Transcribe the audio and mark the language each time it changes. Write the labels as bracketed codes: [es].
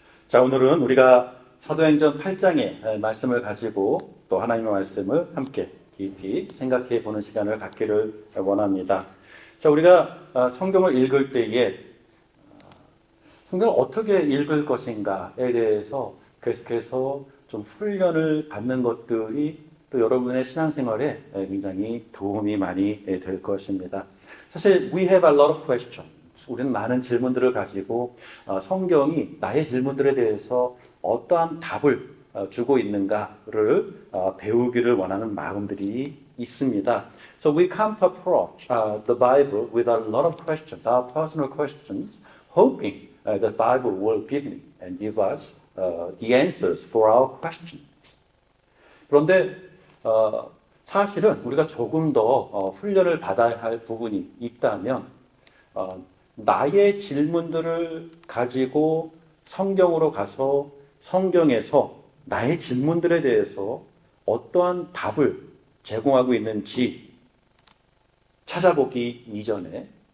[ko] 자, 오늘은 우리가 사도행전 8장의 말씀을 가지고 또 하나님의 말씀을 함께 깊이 생각해 보는 시간을 갖기를 원합니다. 자, 우리가 성경을 읽을 때에 성경을 어떻게 읽을 것인가에 대해서 계속해서 좀 훈련을 받는 것들이 또 여러분의 신앙생활에 굉장히 도움이 많이 될 것입니다. 사실 [en] we have a lot of questions. [ko] 우리는 많은 질문들을 가지고 성경이 나의 질문들에 대해서 어떠한 답을 주고 있는가를 배우기를 원하는 마음들이 있습니다. [en] So we come to approach the Bible with a lot of questions, our personal questions, hoping the Bible will give me and give us the answers for our questions. [ko] 그런데 사실은 우리가 조금 더 훈련을 받아야 할 부분이 있다면 나의 질문들을 가지고 성경으로 가서 성경에서 나의 질문들에 대해서 어떠한 답을 제공하고 있는지 찾아보기 이전에